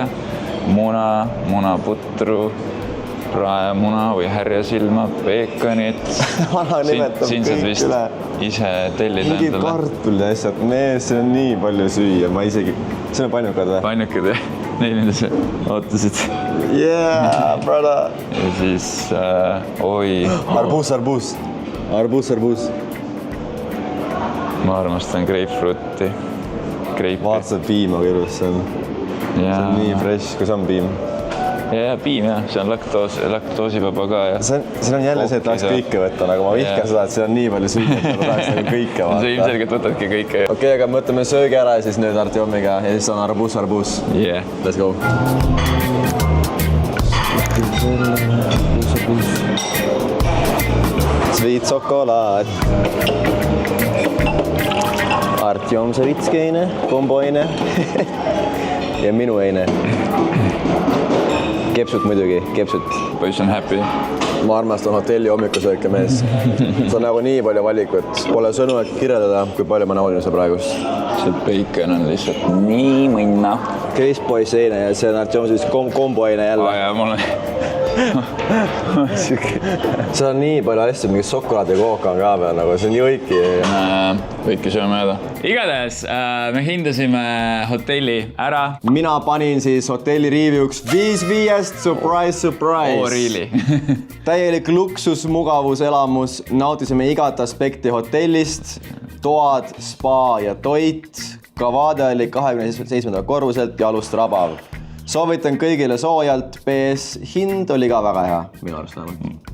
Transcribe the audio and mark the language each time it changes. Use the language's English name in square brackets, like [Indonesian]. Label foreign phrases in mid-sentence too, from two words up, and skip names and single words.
[Estonian] Munaputru. Praemuna või härjasilma, peekonit. Siin saad vist ise tellida endale. Mingi kartul ja asjad. See on nii palju süüa. Ma isegi... See on pannukad või? Pannukad, jah. Neil sa ootasid. [English] Yeah, brother. [Estonian] Ja siis... Oi. Arbuus. Ma armastan grapefruiti. Vaata see piim, aga ilus see on. See on nii fresh, kui see on piim. Ja piim jah, see on laktoosivaba ka ja... See on jälle see, et tahaks kõike võtta, aga ma vihkan seda, et see on nii palju süüa, et ma tahaks nagu kõike vaata. See ilmselgelt võtadki kõike. Okei, aga mõtleme söögi ära ja siis nüüd Artjomiga ja siis on arbuus. Yeah. [English] Let's go. Sweet šokolaad. [Estonian] Artjom Savitski-eine, kombo-eine ja minu eine. Kepsut muidugi, kepsut. Poiss on happy. Ma armastan hotelli hommikusööke mees. See on nagu nii palju valikut. Pole sõnu, et kirjeldada, kui palju ma naudin seda praegust. See bacon on lihtsalt nii mõnna. Chris Boys eine ja see on Artjomis kombo eine jälle. Ja mul on... See on nii palju asju, mingi šokolaad ja kooka on ka veel, nagu see on nii õiki. Võike sööme jääda. Igatahes me hindasime hotelli ära. Mina panin siis hotelli review'ks 5/5, [English] surprise, surprise. Oh, really? [Estonian] Täielik luksus, mugavus, elamus. Nautisime igat aspekti hotellist. Toad, spa ja toit. Ka vaade oli 27. korruselt ja alust rabav. Soovitan kõigile soojalt, PS hind oli ka väga hea, minu arust vähemalt.